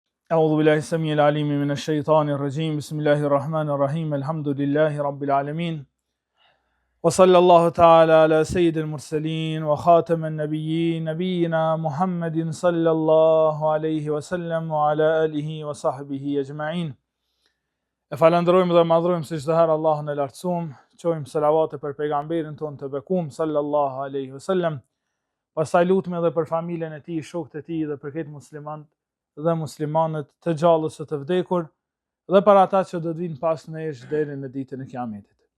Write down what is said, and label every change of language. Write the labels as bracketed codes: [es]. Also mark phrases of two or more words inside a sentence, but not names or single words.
[ar] أعوذ بالله السميع العليم من الشيطان الرجيم بسم الله الرحمن الرحيم الحمد لله رب العالمين وصلى الله تعالى على سيد المرسلين وخاتم النبيين نبينا محمد صلى الله عليه وسلم وعلى آله وصحبه أجمعين. [sq] E falenderojmë dhe madhrojmë si çdo herë Allahun e lartësuam, çojmë selavate për pejgamberin tonë të bekuar [ar] صلى الله عليه وسلم. [sq] Pastaj lutemi edhe për familjen e tij, shokët e tij dhe për këtë musliman dhe muslimanët të gjallës së të vdekur dhe për ata që do të vinë pas nesh deri në ditën e Kiametit.